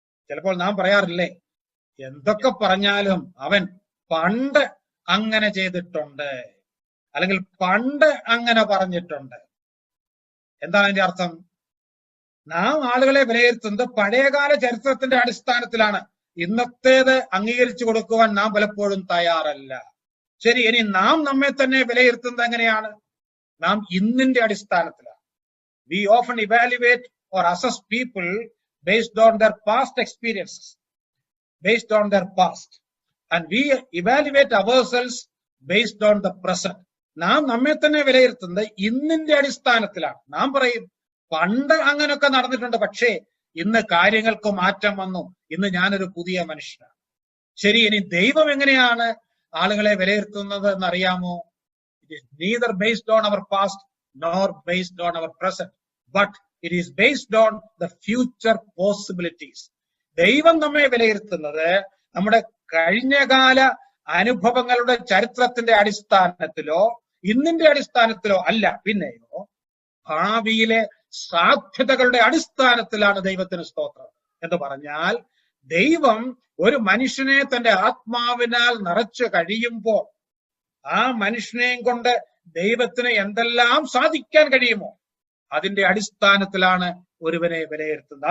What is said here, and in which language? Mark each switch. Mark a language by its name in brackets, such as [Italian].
[Malayalam] ചിലപ്പോൾ നാം പറയാറില്ലേ, എന്തൊക്കെ പറഞ്ഞാലും അവൻ പണ്ട് അങ്ങനെ ചെയ്തിട്ടുണ്ട്, അല്ലെങ്കിൽ പണ്ട് അങ്ങനെ പറഞ്ഞിട്ടുണ്ട്. എന്താണ് അതിന്റെ അർത്ഥം? നാം ആളുകളെ വിലയിരുത്തുന്നത് പഴയകാല ചരിത്രത്തിന്റെ അടിസ്ഥാനത്തിലാണ്. ഇന്നത്തേത് അംഗീകരിച്ചു കൊടുക്കുവാൻ നാം പലപ്പോഴും തയ്യാറല്ല. ശരി, ഇനി നാം നമ്മെ തന്നെ വിലയിരുത്തുന്നത് എങ്ങനെയാണ്? നാം ഇന്നിന്റെ അടിസ്ഥാനത്തിലാണ്. [English] We often evaluate or assess people based on their past experiences, based on their past, and we evaluate ourselves based on the present. [Malayalam] നാം നമ്മെ തന്നെ വിലയിരുത്തുന്നത് ഇന്നിന്റെ അടിസ്ഥാനത്തിലാണ്. നാം പറയും പണ്ട് അങ്ങനെയൊക്കെ നടന്നിട്ടുണ്ട്, പക്ഷേ ഇന്ന് കാര്യങ്ങൾക്ക് മാറ്റം വന്നു, ഇന്ന് ഞാനൊരു പുതിയ മനുഷ്യനാണ്. ശരി, ഇനി ദൈവം എങ്ങനെയാണ് ആളുകളെ വിലയിരുത്തുന്നത് എന്നറിയാമോ? [English] It is neither based on our past nor based on our present, but it is based on the future possibilities. [Malayalam] ദൈവം നമ്മെ വിലയിരുത്തുന്നത് നമ്മുടെ കഴിഞ്ഞകാല അനുഭവങ്ങളുടെ ചരിത്രത്തിന്റെ അടിസ്ഥാനത്തിലോ ഇന്നിന്റെ അടിസ്ഥാനത്തിലോ അല്ല, പിന്നെയോ ഭാവിയിലെ സാധ്യതകളുടെ അടിസ്ഥാനത്തിലാണ്. ദൈവത്തിന് സ്തോത്രം. എന്ന് പറഞ്ഞാൽ ദൈവം ഒരു മനുഷ്യനെ തന്റെ ആത്മാവിനാൽ നിറച്ചു കഴിയുമ്പോൾ ആ മനുഷ്യനെയും കൊണ്ട് ദൈവത്തിന് എന്തെല്ലാം സാധിക്കാൻ കഴിയുമോ അതിന്റെ അടിസ്ഥാനത്തിലാണ് ഒരുവനെ വിലയിരുത്തുന്നത്.